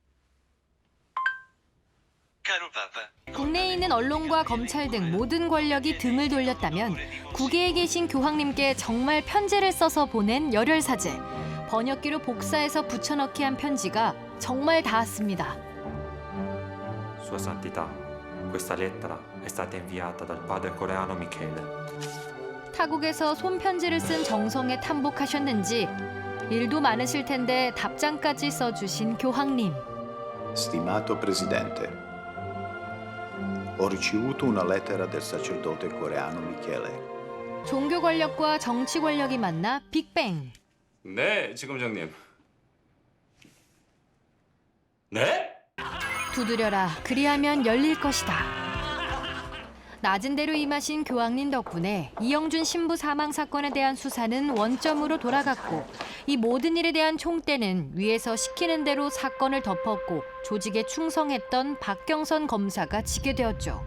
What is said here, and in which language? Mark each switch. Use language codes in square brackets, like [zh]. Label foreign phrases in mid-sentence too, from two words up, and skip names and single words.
[ko] 국내에 있는 언론과 검찰 등 모든 권력이 등을 돌렸다면 국외에 계신 교황님께 정말 편지를 써서 보낸 열혈사제. 번역기로 복사해서 붙여넣기 한 편지가 정말 닿았습니다. [it] Sua Santità, questa lettera è stata inviata dal padre coreano Michele. [ko] 타국에서 손편지를 쓴 정성에 탐복하셨는지 일도 많으실 텐데 답장까지 써주신 교황님. [it] Stimato Presidente, ho ricevuto una lettera del sacerdote coreano Michele. [ko] 종교 권력과 정치 권력이 만나 빅뱅. 네, 지검장님. 네? 두드려라. 그리하면 열릴 것이다. 낮은 대로 임하신 교황님 덕분에 이영준 신부 사망 사건에 대한 수사는 원점으로 돌아갔고 이 모든 일에 대한 총대는 위에서 시키는 대로 사건을 덮었고 조직에 충성했던 박경선 검사가 지게 되었죠.